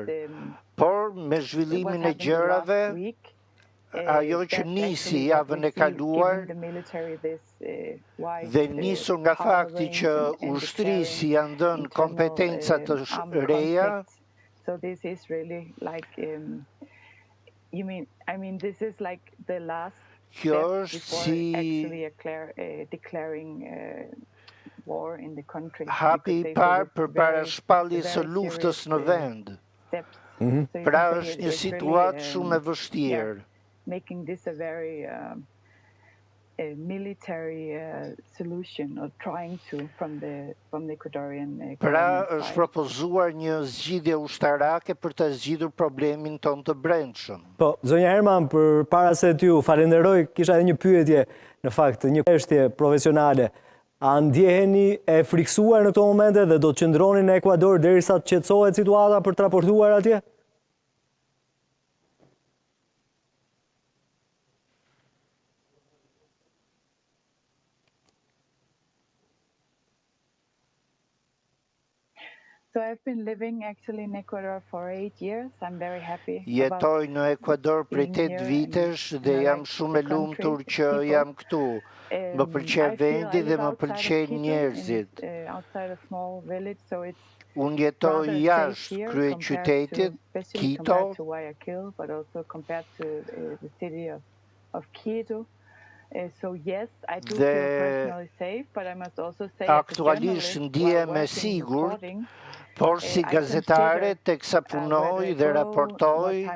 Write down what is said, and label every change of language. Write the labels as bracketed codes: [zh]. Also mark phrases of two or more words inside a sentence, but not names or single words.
[sq] Por me zhvillimin e gjërave, ajo që nisi javën e kaluar dhe nisur nga fakti që ushtrisi janë dhënë kompetenca të reja, kjo është si hapi I parë përpara shpalljes së luftës në vend. Pra është një situatë shumë e vështirë. [en] Making this a very military solution, or trying to, from the Ecuadorian government. [sq] Pra është propozuar një zgjidhje ushtarake për të zgjidhur problemin tonë të brendshëm. Po, zonja Herman, përpara se t'ju falenderoj, kisha edhe një pyetje, në fakt, një çështje profesionale. A ndjeheni e friksuar në këto momente dhe do të qëndroni në Ekuador derisa të qetësohet situata për të raportuar atje? [en] So I've been living actually in Ecuador for 8 years. I'm very happy. [sq] Jetoj në Ekuador prej 8 vitesh dhe jam shumë e lumtur që jam këtu. Më pëlqen vendi dhe më pëlqejnë njerëzit. Unë jetoj jashtë kryeqytetit, Quito. Dhe aktualisht ndihem e sigurt, por si gazetare teksa punoj dhe raportoj,